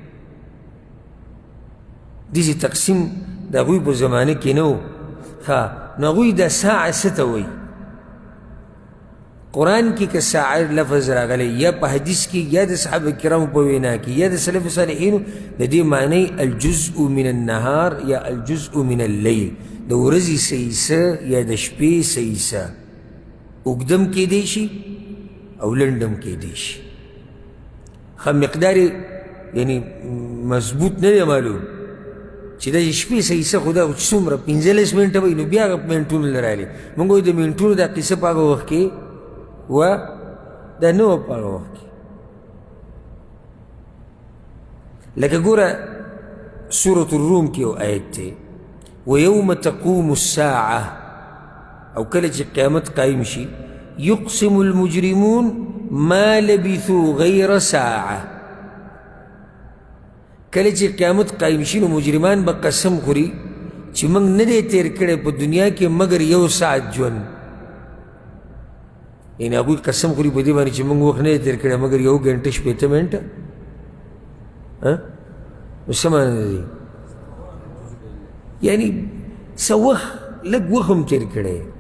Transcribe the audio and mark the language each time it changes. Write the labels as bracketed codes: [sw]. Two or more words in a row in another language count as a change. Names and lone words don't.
[ps] داسې تقسیم د هغوی په زمانه کې نه و نو هغوی دا ساعه څه ته وایي قرآن کې که ساعه لفظ راغلی یا په حدیث کې یا د صحابه کرامو په وینا کې یا د سلف صالحینو د دې معنی [ar] الجزء من النهار یا الجزء من اللیل [ps] د ورځې څه حصه یا د شپې څه حصه اوږدم کیدی شي او لنډم کیدی شي ښه مقدار یعنی مضبوط نه دی معلوم چې دا شپې څه حصه خو دا څومره 15 منټه وي نو بیا هغه منټونو له راغلي موږ وایو د منټونو دا قصه په هغه وخت کې و دا نه وه په هغه وخت کې لکه ګوره سورة الروم کې یو آیت دی [ar] ویوم تقوم الساعه [ps] او کله چې قیامت قایم شي [ar] یقسم المجرمون ما لبثوا غیر ساعه [ps] کله چې قیامت قایم شي نو مجرمان به قسم خوري چې موږ نه دی تیر کړی په دنیا کې مګر یو ساعت ژوند یعنې هغوی قسم خوري په دې باندې چې موږ وخت نه دی تیر کړی مګر یو ګنټه شپېته منټه نو څه معنی ده دی یعنې څه وخت لږ وخت هم تیر کړی